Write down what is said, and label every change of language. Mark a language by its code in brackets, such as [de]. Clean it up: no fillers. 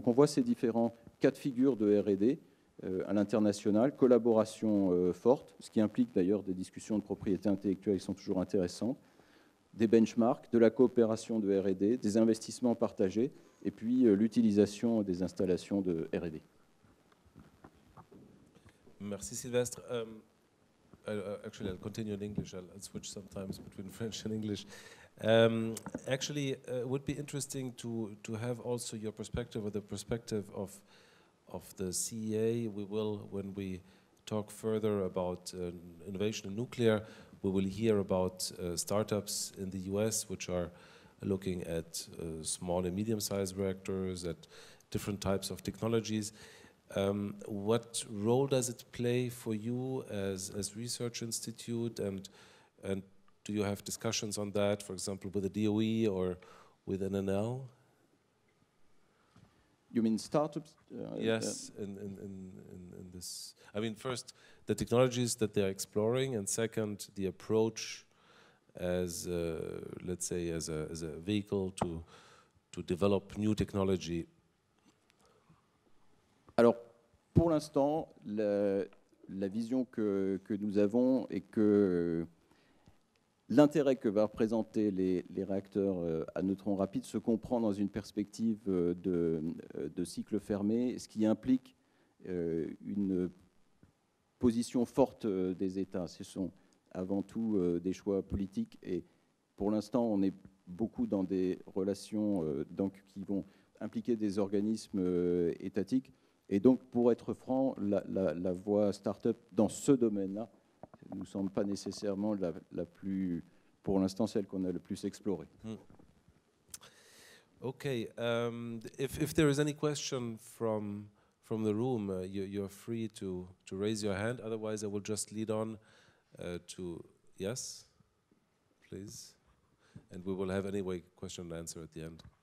[fr] Donc on voit ces différents cas de figure de R&D à l'international, collaboration forte, ce qui implique d'ailleurs des discussions de propriété intellectuelle qui sont toujours intéressantes, des benchmarks, de la coopération de R&D, des investissements partagés, et puis l'utilisation des installations de R&D. Merci Sylvestre. [en] Actually, I'll continue in English. I'll switch sometimes between French and English. Actually, it would be interesting to have also your perspective or the perspective of the CEA. We will, when we talk further about innovation in nuclear, we will hear about startups in the US which are looking at small and medium-sized reactors, at different types of technologies. What role does it play for you as research institute, and do you have discussions on that, for example, with the DOE or with NNL? You mean startups? Yes, in this. I mean, first, the technologies that they're exploring, and second, the approach as, let's say, as a vehicle to develop new technology. [fr] Alors, pour l'instant, la vision que nous avons est que l'intérêt que va représenter les réacteurs à neutrons rapides se comprend dans une perspective de cycle fermé, ce qui implique une position forte des États. Ce sont avant tout des choix politiques, et pour l'instant, on est beaucoup dans des relations qui vont impliquer des organismes étatiques. Et donc, pour être franc, la voie start-up dans ce domaine-là nous semble pas nécessairement la plus, pour l'instant, celle qu'on a le plus explorée. [en] Okay, if there is any question from the room, you're free to raise your hand. Otherwise, I will just lead on to yes, please, and we will have anyway question and answer at the end.